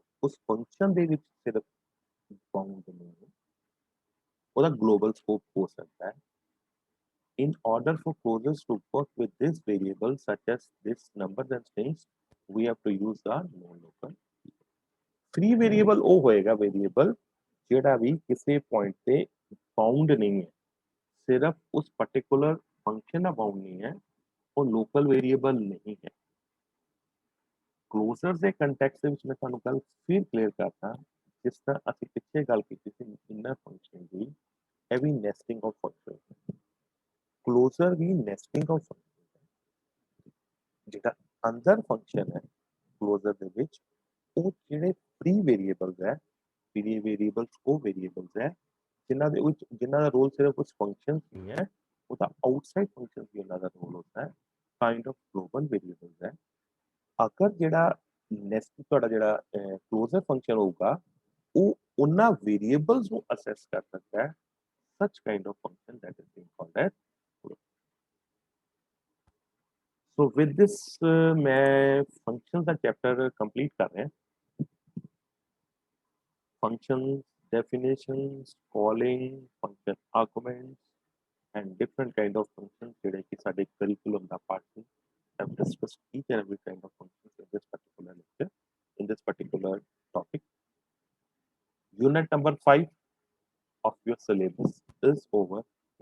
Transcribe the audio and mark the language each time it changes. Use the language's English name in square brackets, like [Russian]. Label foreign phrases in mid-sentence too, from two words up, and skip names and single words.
[Punjabi] उस function दे विच सिर्फ bound नहीं है, ਉਹਦਾ [English] global scope [Punjabi] ਹੋ ਸਕਤਾ ਹੈ। [English] In order for closures to work with this variable, such as this numbers and strings, we have to use the non-local. Free variable [Punjabi] ਉਹ ਹੋਏਗਾ variable ਜਿਹੜਾ ਵੀ ਕਿਸੇ point ਤੇ bound ਨਹੀਂ ਹੈ, ਸਿਰਫ ਉਸ [English] particular function [Punjabi] ਦਾ bound नहीं है, [Hindi] वो local variable नहीं है। [Punjabi] Closure ਦੇ context ਦੇ ਵਿੱਚ ਮੈਂ ਤੁਹਾਨੂੰ ਗੱਲ ਫਿਰ clear ਕਰਦਾ, ਜਿਸ ਤਰ੍ਹਾਂ ਅਸੀਂ ਪਿੱਛੇ ਗੱਲ ਕੀਤੀ ਸੀ [English] inner function [Punjabi] ਦੀ, ਇਹ ਵੀ [English] nesting of function। [Hindi] Closure भी nesting of function है। [Punjabi] ਜਿਹੜਾ अंदर function है closure ਦੇ ਵਿੱਚ, ਉਹ ਜਿਹੜੇ [English] free variables [Punjabi] है, [English] free variables [Punjabi] ਉਹ variables है ਜਿਨ੍ਹਾਂ ਦੇ ਵਿੱਚ ਜਿਨ੍ਹਾਂ ਦਾ ਰੋਲ ਸਿਰਫ ਉਸ functions ਨਹੀਂ ਹੈ, ਉਹਦਾ [English] outside functions [Punjabi] ਵੀ ਉਹਨਾਂ ਦਾ ਰੋਲ ਹੁੰਦਾ ਹੈ, [English] kind of global variables है। [Punjabi] अगर ਜਿਹੜਾ नेस्ट ਤੁਹਾਡਾ ਜਿਹੜਾ [English] closure function [Punjabi] ਹੋਊਗਾ, ਉਹ ਉਹਨਾਂ variables ਨੂੰ assess ਕਰ ਸਕਦਾ ਹੈ, [English] such kind of function that is being called as closure. So with this [Hindi] मैं functions का [English] chapter complete [Hindi] कर रहे हैं। [English] Functions, definitions, calling, function arguments and different kind of functions [Punjabi] ਜਿਹੜੇ ਕਿ ਸਾਡੇ curriculum ਦਾ part ਸੀ। [English] I've discussed each and every kind of functions in this particular lecture, in this particular topic. Unit number 5 of your syllabus is over.